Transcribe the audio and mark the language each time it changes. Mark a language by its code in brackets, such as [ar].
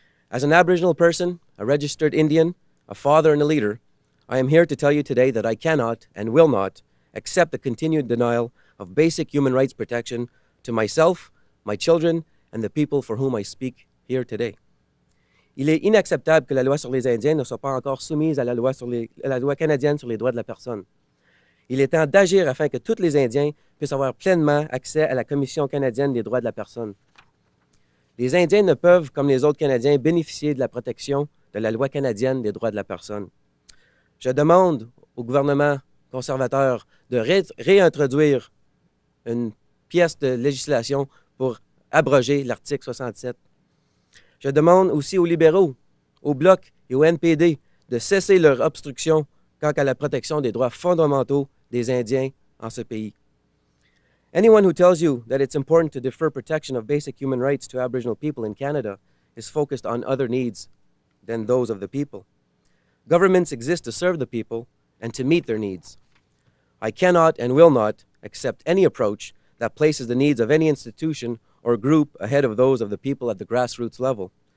[en] As an Aboriginal person, a registered Indian, a father and a leader, I am here to tell you today that I cannot and will not accept the continued denial of basic human rights protection to myself, my children, and the people for whom I speak here today. [fr] Il est inacceptable que la loi sur les Indiens ne soit pas encore soumise à la loi canadienne sur les droits de la personne. Il est temps d'agir afin que tous les Indiens puissent avoir pleinement accès à la Commission canadienne des droits de la personne. Les Indiens ne peuvent, comme les autres Canadiens, bénéficier de la protection de la loi canadienne des droits de la personne. Je demande au gouvernement conservateur de réintroduire une pièce de législation pour abroger l'article 67. Je demande aussi aux libéraux, au Bloc et au NPD de cesser leur obstruction quant à la protection des droits fondamentaux des Indiens en ce pays. [en] Anyone who tells you that it's important to defer protection of basic human rights to Aboriginal people in Canada is focused on other needs than those of the people. Governments exist to serve the people and to meet their needs. I cannot and will not accept any approach that places the needs of any institution or group ahead of those of the people at the grassroots level.